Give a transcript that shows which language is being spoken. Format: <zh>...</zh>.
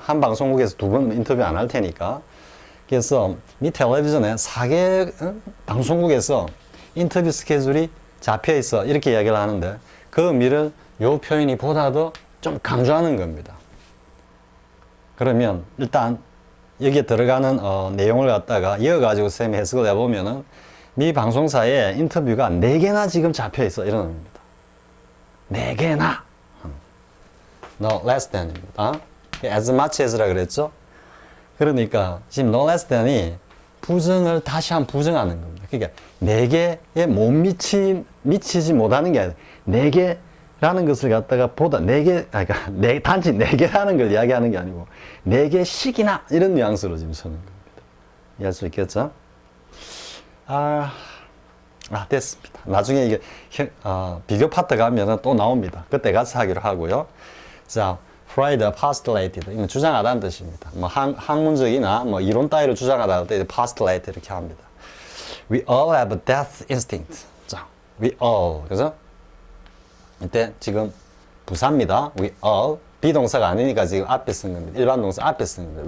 <ko>한 방송국에서 두 번 인터뷰 안 할 테니까. 그래서 미 텔레비전에 4개 방송국에서 인터뷰 스케줄이 잡혀 있어 이렇게 이야기를 하는데 그 의미를 요 표현이 보다 더 좀 강조하는 겁니다. 그러면 일단 여기에 들어가는 내용을 갖다가 이어가지고 쌤이 해석을 해보면은 미 방송사에 인터뷰가 4개나 지금 잡혀 있어 이런 의미입니다. 4개나</ko> <en>no less than</en> <ko>입니다.</ko> <en>as much as</en> <ko>라 그랬죠. 그러니까 지금</ko> <en>no less than</en> <ko>이 부정을 다시 한 부정하는 겁니다. 그러니까 4개에 못 미치지 못하는 게 아니라 4개라는 것을 갖다가 보다 4개 그러니까 단지 4개라는 걸 이야기하는 게 아니고 4개씩이나 이런 뉘앙스로 지금 쓰는 겁니다. 이해할 수 있겠죠? 됐습니다. 나중에 이게 비교 파트 가면은 또 나옵니다. 그때 가서 하기로 하고요.</ko> <en>자, Freud postulated.</en> <ko>이건 주장하다는 뜻입니다. 뭐 학문적이나 뭐 이론 따위로 주장하다 할 때 postulate 이렇게 합니다.</ko> <en>We all have a death instinct. 자, we all.</en> <ko>그래서 이때 지금 부사입니다.</ko> <en>We all.</en> <ko>비동사가 아니니까 지금 앞에 쓴 겁니다. 일반 동사 앞에 쓴 겁니다.</ko>